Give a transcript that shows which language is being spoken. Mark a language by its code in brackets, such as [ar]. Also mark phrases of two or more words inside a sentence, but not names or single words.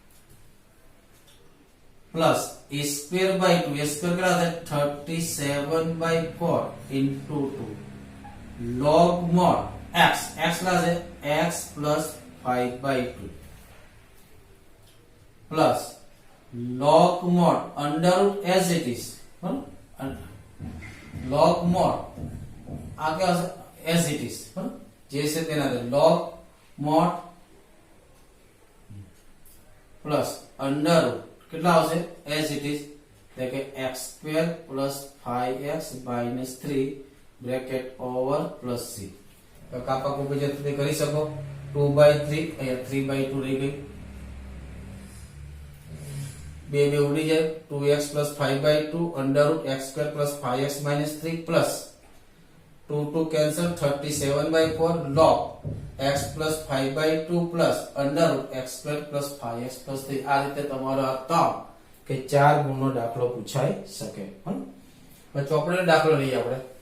[en] plus a square by 2. a square [gu] કેટલા થાય? 37/4 [en] into 2 log mod x. [gu] x કેટલા છે? [en] x plus 5/2 plus log mod under root as it is. log mod [gu] આ કે [en] as it is. [gu] જે છે તેના [en] log mod plus under [gu] કેટલા આવશે [en] as it is [gu] એટલે કે [en] x² plus 5x minus 3 bracket over plus c [gu] તો કાપા કોપી જે તમે કરી શકો 2/3 અહીંયા 3/2 રહી ગઈ બે ઉડી જાય [en] 2x plus 5/2 under root x² plus 5x minus 3 plus 2 cancel 37/4 log x plus 5/2 plus under root x² plus 5x plus 3 [gu] આ રીતે તમારો આ ત્રણ કે 4 ગુણનો દાખલો પૂછાઈ શકે હવે ચોપડીનો દાખલો લઈએ આપણે